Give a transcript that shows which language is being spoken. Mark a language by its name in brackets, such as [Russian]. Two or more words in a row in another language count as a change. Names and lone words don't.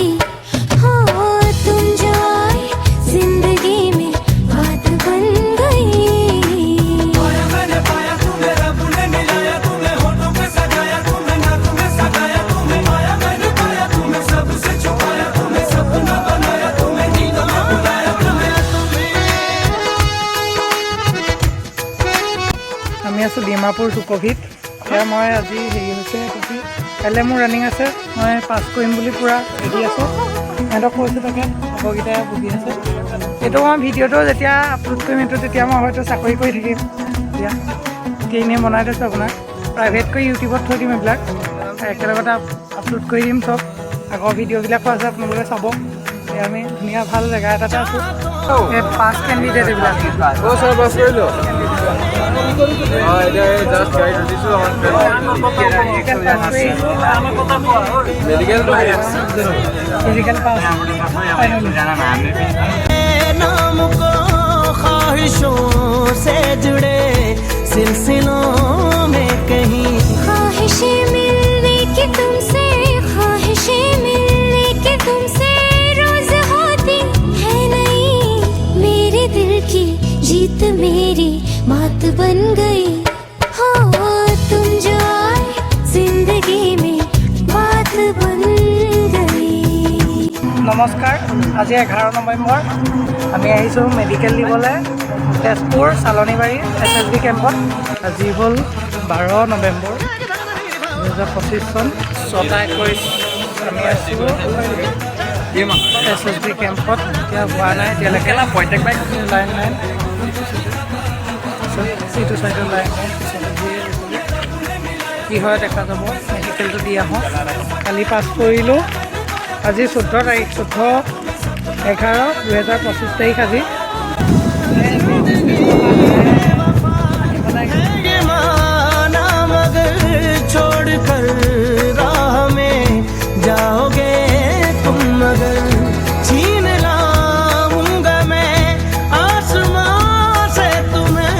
[Hindi] हो तुम जो आए जिंदगी में बात बन गई। पाया मैंने पाया तुम्हें, रब ने मिलाया तुम्हें, होठों पे सजाया तुम्हें, नाक में सगाया तुम्हें। पाया मैंने पाया तुम्हें, सबसे छुपाया तुम्हें, सपना बनाया तुम्हें, नींद में बुलाया तुम्हें। [Assamese] আমি আছোঁ ডিমাপুৰ চুকভিত। এতিয়া মই আজি হেৰি হৈছে কাইলৈ মোৰ ৰানিং আছে, মই পাছ কৰিম বুলি পূৰা ৰেডি আছোঁ। সিহঁতক কৈছোঁ তাকে লগৰকেইটাই বহি আছে। এইটো মই ভিডিঅ'টো যেতিয়া আপলোড কৰিম এইটো তেতিয়া মই হয়তো চাকৰি কৰি থাকিম। এতিয়া এনেই বনাই থৈছোঁ আপোনাক প্ৰাইভেট কৰি ইউটিউবত থৈ দিম। এইবিলাক একেলগতে আপলোড কৰি দিম চব। আগৰ ভিডিঅ'বিলাকো আছে আপোনালোকে চাব। এতিয়া আমি ধুনীয়া ভাল জেগা এটাতে আছোঁ। এই [English] pass candidate [Assamese] এইবিলাক [English] physical pass [Hindi] नाम को ख्वाहिशों से जुड़े सिलसिलों में कहीं ख्वाहिशें मिलने की तुमसे, ख्वाहिशें मिलने की तुमसे रोज होती है नहीं। मेरे दिल की जीत मेरी मात बन गई। हो तुम जो आए जिंदगी में बात बन गई। [Assamese] নমস্কাৰ। আজি 11 নৱেম্বৰ আমি আহিছোঁ মেডিকেল দিবলৈ তেজপুৰ চালনীবাৰী SSB কেম্পত। আজি হ'ল 12 নৱেম্বৰ 2025 চন 6:21। আমি আছোঁ SSB কেম্পত। এতিয়া হোৱা নাই এতিয়ালৈকে লাইন নাই, সিটো চাইডৰ লাইন নাই। কি হয় দেখা যাব। মেডিকেলটো দি আহোঁ। কালি পাছ কৰিলোঁ। আজি 14 তাৰিখ, 14/11/2025 তাৰিখ আজি। [Hindi] ये माना मगर छोड़ कर राह में जाओगे तुम, मगर छीन लाऊंगा मैं आसमां से तुम्हें।